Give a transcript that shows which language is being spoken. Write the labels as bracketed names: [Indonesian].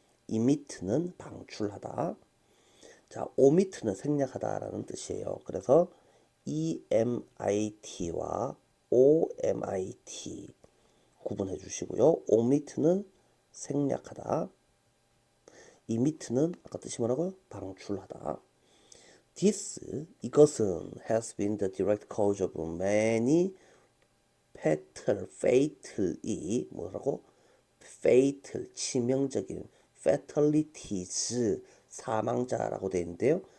[Korean] emit는 방출하다. 자, omit는 생략하다 라는 뜻이에요. 그래서 emit와 omit 구분해 주시고요. omit는 생략하다. emit는 아까 뜻이 뭐라고? 방출하다. [English] This, [Korean] 이것은 [English] has been the direct cause of many fatally, [Korean] 뭐라고? fatal, 치명적인 fatalities, 사망자라고 되어 있는데요.